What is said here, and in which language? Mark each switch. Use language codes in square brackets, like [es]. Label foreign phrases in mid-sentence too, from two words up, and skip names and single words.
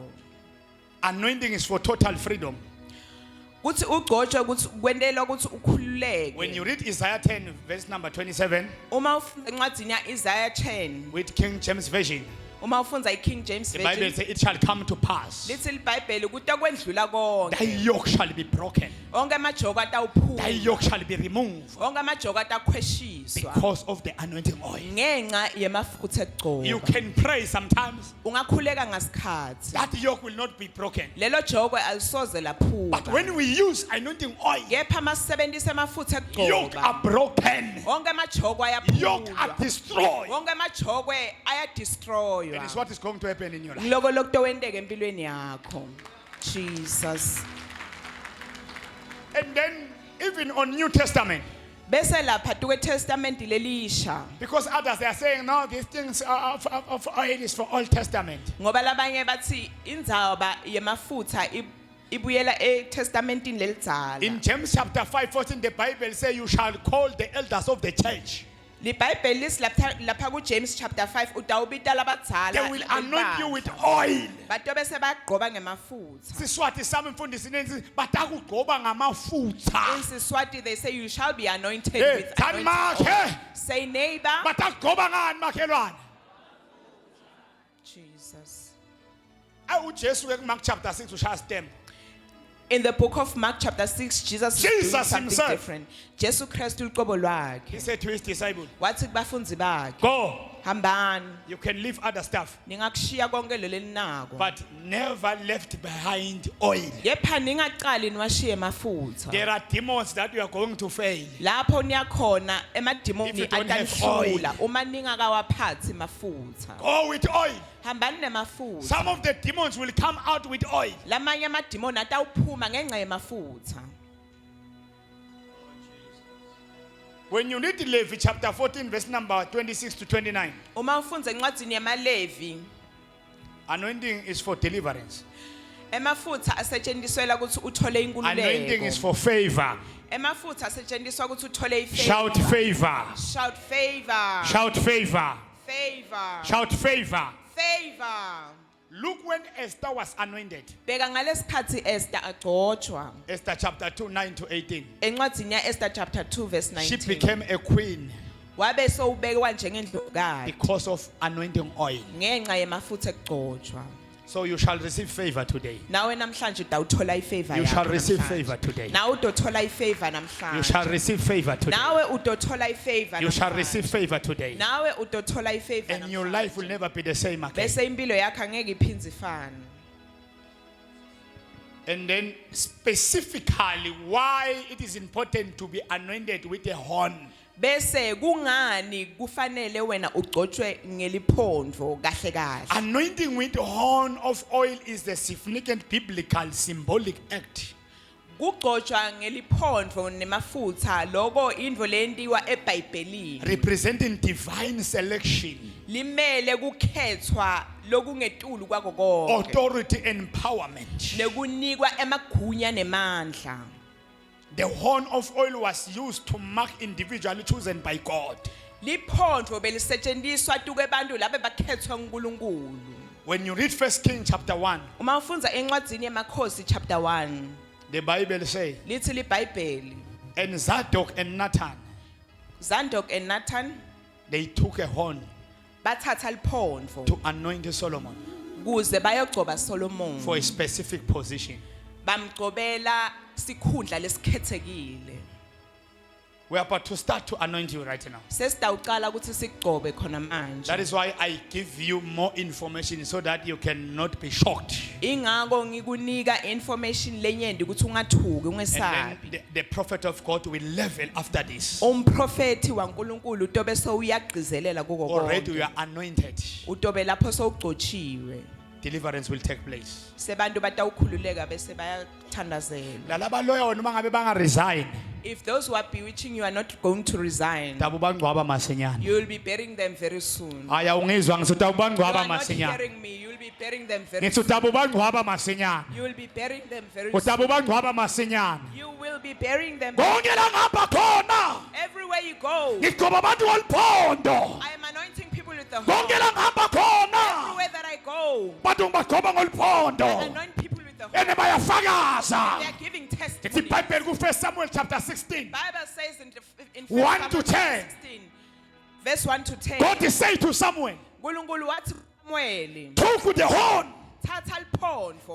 [en] Anointing is for total freedom. [ss] Kuthi ugcotshwe ukuthi kwentelwa ukuthi ukhululeke. [en] When you read Isaiah 10 verse number 27 [ss] Uma ufunda encwadini Isaiah 10, [en] with King James Version, [ss] uma ufunda iKing James [en] the Bible Version, says it shall come to pass. [ss] lithi iBhayibheli ukuthi kwendlula konke. [en] Thy yoke shall be broken. [ss] Onke amajoko [en] Thy [ss] atawuphuma. [en] yoke shall be removed [ss] Onke amajoko atakhweshiswa. [en] because of the anointing oil. [ss] Ngenxa yemafutha [en] You [ss] ekugcoba. [en] can pray sometimes. [ss] Ungakhuleka ngasikhathi. [en] That yoke will not be broken. [ss] Lelo joko alisoze laphuka. [en] But when we use anointing oil, [ss] Kepha masisebenzisa amafutha [en] yoke [ss] ekugcoba. [en] are broken. [ss] Onke amajoko [en] Yoke are [ss] ayaphulwa. [en] destroyed. [ss] Wonke amajoko [en] And it's [ss] ayadestroywa. [en] what is going to happen in your life. [ss] Loko lokho wendeke empilweni yakho. Jesus. [en] And then even on New Testament, [ss] Bese lapha kweTestament lelisha. [en] because others they are saying no, these things of oil is for Old Testament. [ss] Ngoba labanye bathi indzaba yemafutha ibuyela eTestamentini lelidzala. [en] In James chapter 5:14, the Bible says you shall call the elders of the church. [ss] LiBhayibheli lithi lapha kuJames chapter 5 utawubita labadzala. [en] They will anoint you with oil. [ss] Bato bese bagqoba ngemafutha. Siswati sami mfundisi nenzi batakugcoba ngamafutha. [en] In Siswati they say you shall be anointed Hey, with [ss] tani [en] anointing oil. [ss] makhe. [en] Say neighbor. [ss] Batakugcoba ngani makhelwane? Jesus. uJesu ke Mark chapter 6 ushaya stem. [en] In the book of Mark chapter 6, Jesus is doing Jesus something himself. different. [ss] Jesu Kristu uqobo [en] He [ss] lwakhe. [en] said to his disciples, [ss] Wathi kubafunzi bakhe, [en] go, [ss] hambani, [en] you can leave other stuff, [ss] ningakushiya konke lelinako. [en] but never left behind oil. [ss] Kepha ningaqali niwashiye emafutha. [en] There are demons that you are going to fail. [ss] Lapho niyakhona [en] If [ss] emadimoni [en] you don't have [ss] atanhlula uma ningakawaphathi emafutha. [en] Go with oil. [ss] Hambani nemafutha. [en] Some of the demons will come out with oil. [ss] Lamanye amadimoni atawuphuma ngenxa yemafutha. [en] When you read Levi chapter 14 verse number 26 to 29, [ss] Uma ufunza encwadini yamaLevi, [en] anointing is for deliverance. [ss] emafutha asetshenziswela ukuthi uthole [en] Anointing is [ss] inkululeko. [en] for favor. [ss] Emafutha asetshenziswa ukuthi uthole [en] Shout [ss] ifavor. [en] favor. Shout favor. Shout favor. Favor. Shout favor. Favor. Look when Esther was anointed. [ss] Bheka ngalesikhathi Esther agcotshwa. [en] Esther chapter 2, 9 to 18. [ss] Encwadini ya-Esther [en] chapter 2 verse She [ss] 19. [en] became a queen [ss] Wabe sowubekwa njengendlovukazi [en] because of anointing oil. [ss] ngenxa yemafutha ekugcotshwa. [en] So you shall receive favor today. [ss] Nawe namhlanje utawuthola ifavor [en] You shall [ss] yakho [en] receive [ss] namhlanje. [en] favor today. [ss] Nawe utothola ifavor [en] You [ss] namhlanje. [en] shall receive favor today. [ss] Nawe utothola ifavor [en] You shall [ss] namhlanje. [en] receive favor today. [ss] Nawe utothola ifavor [en] And your [ss] namhlanje. [en] life will never be the same again. [ss] Bese impilo yakho angeke iphindze ifane. [en] And then specifically why it is important to be anointed with a horn. [ss] Bese kungani kufanele wena ugcotshwe ngeliphondvo kahle kahle. [en] Anointing with a horn of oil is a significant biblical symbolic act [ss] kugcotshwa ngeliphondvo nemafutha lokho indvo lentiwa eBhayibhelini [en] representing divine selection, [ss] limele kukhethwa lokungetulu kwako konke [en] authority, empowerment. [ss] nekunikwa emagunya nemandla. [en] The horn of oil was used to mark individuals chosen by God. [ss] Liphondvo belisetshenziswa tuke bantu labe bakhethwa nguNkulunkulu. [en] When you read 1 Kings chapter 1, [ss] Uma ufundza encwadzini yemakhosi chapter 1 [en] the Bible says, [ss] lithi liBhayibheli, [en] and Zadok and Nathan, Zadok and Nathan they took a horn [ss] bathatha liphondvo [en] to anoint Solomon [ss] kuze bayogcoba Solomon. [en] for a specific position. [ss] Bamgcobela sikhundla lesikhethekile. [en] We are about to start to anoint you right now. [ss] Sesitawucala ukuthi sigcobe khona manje. [en] That is why I give you more information so that you cannot be shocked. [ss] Ingako ngikunika information lenyenti ukuthi ungathuki [en] And [ss] ungesabi. [en] then the prophet of God will level after this. [ss] Umprofeti waNkulunkulu utobe sowuyagqizelela kuko [en] Already we [ss] konke. [en] are anointed. [ss] Utobe lapho sowugcotshiwe. [en] Deliverance will take place. [ss] Sebantu batawukhululeka bese bayathandazela. Lalaba loyal noma ngabe banga resign. [en] If those who are bewitching you are not going to resign, [ss] Dabu bangcwaba masinyane. [en] you will be burying them very soon. [ss] Aya ungizwa ngithi dabu [en] You [ss] bangcwaba [en] are not [ss] masinyane. [en] hearing me. You will be burying them very [ss] Ngithi [en] soon. [ss] dabu bangcwaba masinyane. [en] You will be burying them very [ss] Udabu [en] soon. [ss] bangcwaba masinyane. [en] You will be burying them [ss] Konke la ngapha khona. [en] everywhere you go. [ss] Ngigcoba abantu ngolphondo. [en] I am anointing people with the [ss] Konke [en] horn. [ss] la ngapha khona. [en] Everywhere that I go, [ss] Bantu ngibagcoba [en] I [ss] ngolphondo. [en] anoint people with the horn. [ss] Ene bayafakaza. [en] They are giving It's testimony. in Bible ku 1 Samuel chapter 16. Bible says in 1 1 to 10. 16, verse 1 to 10. God is saying to Samuel, [ss] uNkulunkulu wathi Samuel, [en] took the horn [ss] thatha liphondvo